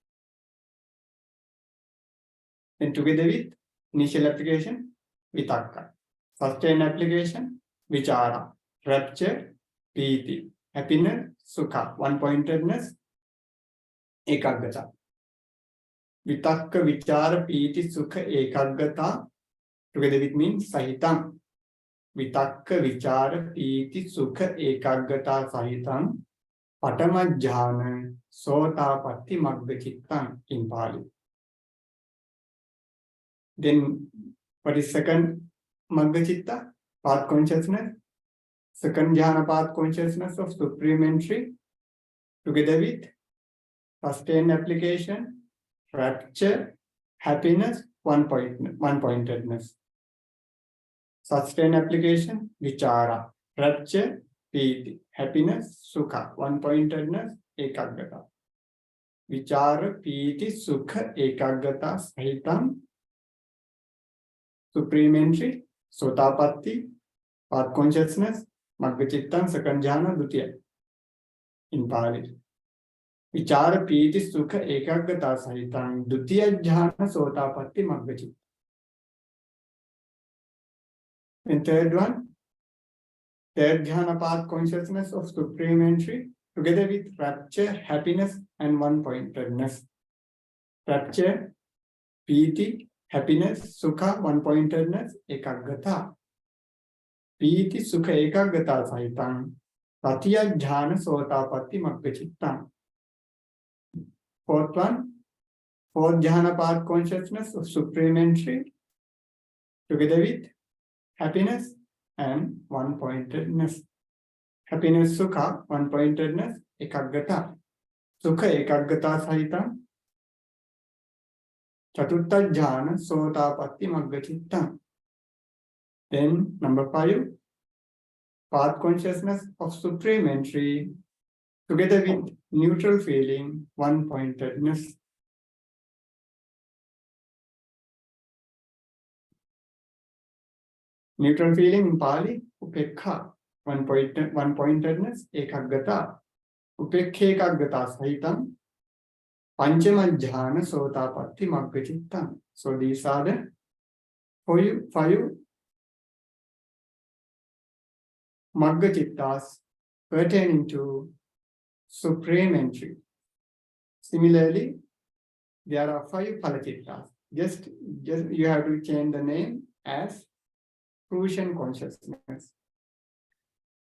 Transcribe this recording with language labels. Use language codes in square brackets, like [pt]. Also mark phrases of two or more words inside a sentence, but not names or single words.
[en] Then together with initial application, Vitakka. Sustained application, Vichara. Rapture, Piti. Happiness, Sukha. One-pointedness, Ekaggata. [pi] Vitakka, Vichara, Piti, Sukha, Ekaggata. [en] Together with means Sahitam. [pi] Vitakka, Vichara, Piti, Sukha, Ekaggata, Sahitam. Patama jhana, Sotapatti, Magga chittam [en] in Pali. Then, what is second Magga chitta? Path consciousness. Second jhana path consciousness of supreme entry. Together with sustained application, rapture, happiness, one-pointedness. Sustained application, vichara, rapture, piti, happiness, sukha, one-pointedness, ekaggata. [pi] Vichara, piti, sukha, ekaggata, sahitam. [en] Supreme entry, Sotapatti, path consciousness, [pi] Magga chittam, [en] second jhana, dutiya. In Pali. [pi] Vichara, piti, sukha, ekaggata, sahitam. Dutiya jhana, Sotapatti, Magga chittam. [en] And third one, third jhana path consciousness of supreme entry, together with rapture, happiness, and one-pointedness. Rapture, piti, happiness, sukha, one-pointedness, ekaggata. [pi] Piti, sukha, ekaggata, sahitam. Tatiya jhana, Sotapatti, Magga chittam. [en] Fourth one, fourth jhana path consciousness of supreme entry, together with happiness and one-pointedness. Happiness, sukha, one-pointedness, ekaggata. [pi] Sukha, ekaggata, sahitam. Chaturtha jhana, Sotapatti, Magga chittam. [en] Then number 5, path consciousness of supreme entry, together with neutral feeling, one-pointedness. Neutral feeling in Pali, upekha, one-pointedness, ekaggata. [pi] Upekhe ekaggata sahitam. Panchama jhana, Sotapatti, Magga chittam. [en] So these are the 5 [pi] Magga chittas [en] pertaining to supreme entry. Similarly, there are 5 [pi] Phala chittas. [en] Just you have to change the name as fruition consciousness.